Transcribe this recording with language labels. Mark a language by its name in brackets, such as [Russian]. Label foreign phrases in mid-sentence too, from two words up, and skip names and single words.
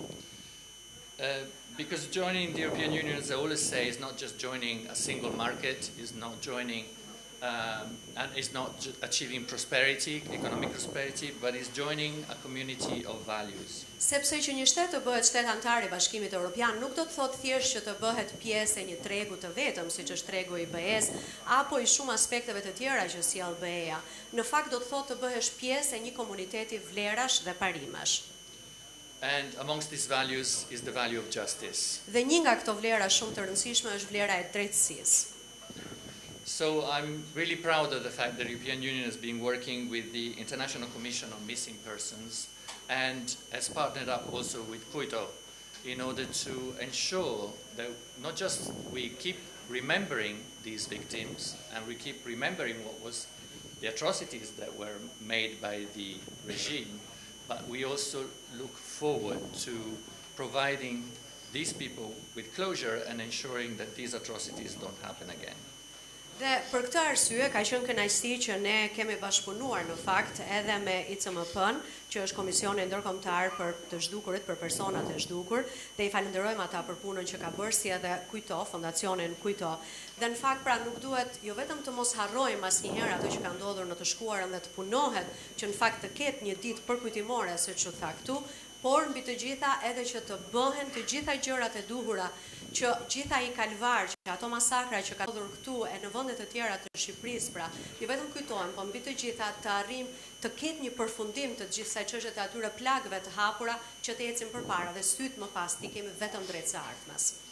[English] Because joining the European Union, as I always say, is not just joining a single market, is not joining and is not achieving prosperity, economic prosperity, but is joining a community of values. [Albanian] Sepse që një shtet të bëhet shtet antar i Bashkimit Evropian nuk do të thotë thjesht që të bëhet pjesë e një tregu të vetëm, siç është tregu i BE-s, apo i shumë aspekteve të tjera që sjell BE-ja. Në fakt do të thotë të bëhesh pjesë e një komuniteti vlerash dhe parimesh. [English] And amongst these values is the value of justice. [Albanian] Dhe një nga këto vlera shumë të rëndësishme është vlera e drejtësisë. [English] So I'm really proud of the fact that the European Union has been working with the International Commission on Missing Persons and has partnered up also with CUITO in order to ensure that not just we keep remembering these victims and we keep remembering what was the atrocities that were made by the regime, but we also look forward to providing these people with closure and ensuring that these atrocities don't happen again. [Albanian] Dhe për këtë arsye ka qenë kënaqësi që ne kemi bashkëpunuar në fakt edhe me ICMP-n, që është Komisioni Ndërkombëtar për të zhdukurit, për personat e zhdukur, dhe i falenderojmë ata për punën që ka bërë, si edhe CUITO, fondacionin CUITO. Dhe në fakt pra nuk duhet jo vetëm të mos harrojmë asnjëherë ato që ka ndodhur në të shkuarën dhe të punohet që në fakt të ketë një ditë përkujtimore, siç u tha këtu, por mbi të gjitha edhe që të bëhen të gjitha gjërat e duhura që gjitha i kalvar, që ato masakra që ka ndodhur këtu e në vende të tjera të Shqipërisë, pra, jo vetëm kujtohen, po mbi të gjitha të arrijmë të ketë një përfundim të gjithë kësaj çështje të atyre plagëve të hapura që të ecin përpara dhe syt më pas ti kemi vetëm drejtë së ardhmes.